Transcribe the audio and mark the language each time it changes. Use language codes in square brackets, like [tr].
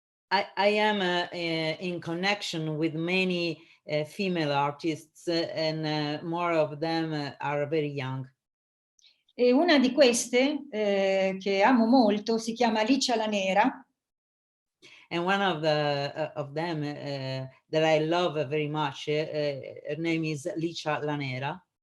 [en] I am in connection with many female artists, and more of them are very young. [it] E una di queste che amo molto si chiama Licia la Nera. [en] And one of them that I love very much, her name is Licia la Nera.